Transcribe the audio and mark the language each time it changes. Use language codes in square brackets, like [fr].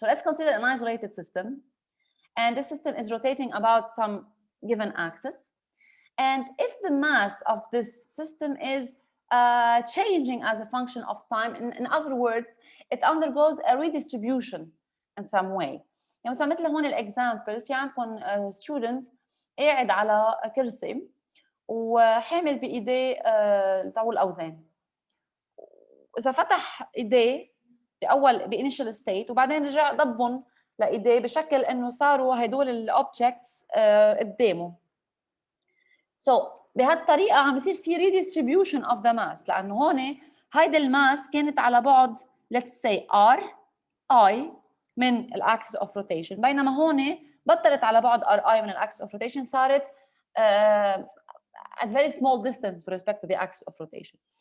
[en] So let's consider an isolated system, and the system is rotating about some given axis. And if the mass of this system is changing as a function of time, in other words, it undergoes a redistribution in some way. [ar] يعني مثلا مثل هون الإكزامبل في عندكم student قاعد على كرسي وحامل بايديه طاول الاوزان. اذا فتح ايديه باول بانيشال ستيت وبعدين رجع ضبهم لايديه بشكل انه صاروا هدول الاوبجكتس قدامه. بهالطريقه عم بيصير في [en] redistribution of the mass, [ar] لانه هون هيدي الماس كانت على بعد [en] let's say r I [ar] من الاكسس اوف روتيشن, بينما هون بطلت على بعد RI من الاكس اوف روتيشن، صارت [en] at very small distance with respect to the axis of rotation.